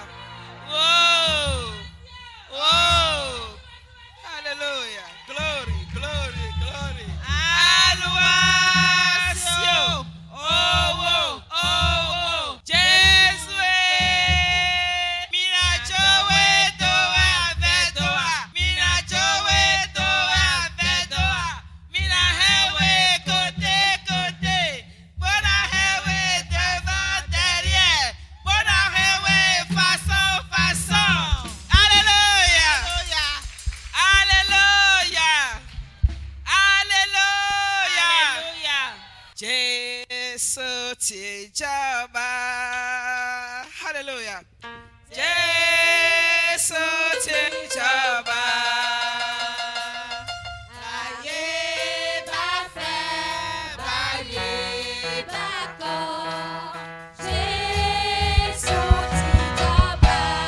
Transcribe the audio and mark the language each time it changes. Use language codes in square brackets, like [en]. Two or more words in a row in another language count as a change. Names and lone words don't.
[fr] Oh. Oh. Alléluia. [en] Glory, glory, glory. [fr] Adoration. Oh, oh, oh, oh. Jésus est. [ee] Mina jowe doa vedoa. Mina jowe doa vedoa. Mina hewe [fr] côté côté. Bona hewe devant derrière. [ee] Bona hewe [fr] façon façon. Alléluia. Alléluia. [yo] Alléluia. Jésus ti jọba. Hallelujah. Jésus ti jọba. Ayé bá fẹ́, báyé bá kọ̀, Jésù ti jọba.